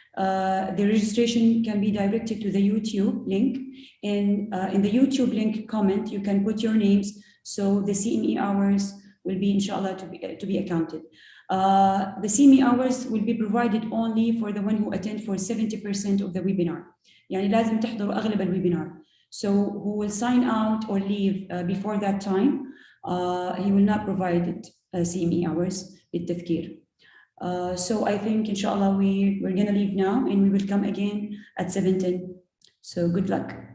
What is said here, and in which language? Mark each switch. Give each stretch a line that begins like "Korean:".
English: The registration can be directed to the YouTube link. And in the YouTube link comment, you can put your names, so the CME hours will be, inshallah, to be accounted. The CME hours will be provided only for the one who attend for 70% of the webinar.
Arabic: يعني لازم تحضروا أغلب الويبينار.
English: So who will sign out or leave before that time, he will not provide it CME hours
Arabic: بالتذكير.
English: So I think, inshallah, we're going to leave now and we will come again at 7:10. So good luck.